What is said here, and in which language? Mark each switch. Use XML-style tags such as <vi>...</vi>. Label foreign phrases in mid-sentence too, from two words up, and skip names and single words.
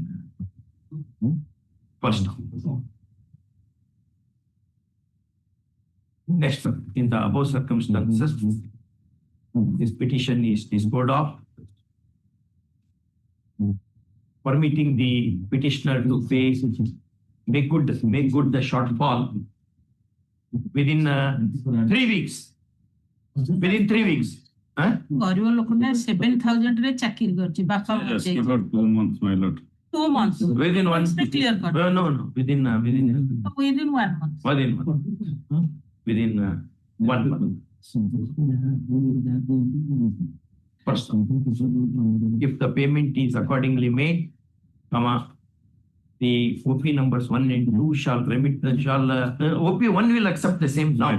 <en>First, next, in the above circumstances, this petition is disposed of, permitting the petitioner to pay, make good the shortfall within 3 weeks. Within 3 weeks.</en> <or>ଗରିବ ଲୋକଟା 7,000 ରେ ଚାକିରି କରିଛି ବାପା</or> <en>Yes, about 2 months, my lord. 2 months. Within one. Clear cut. No, within 1 month. Within 1 month. First, if the payment is accordingly made, the OP numbers 1 and 2 shall remit OP1 will accept the same now.</en>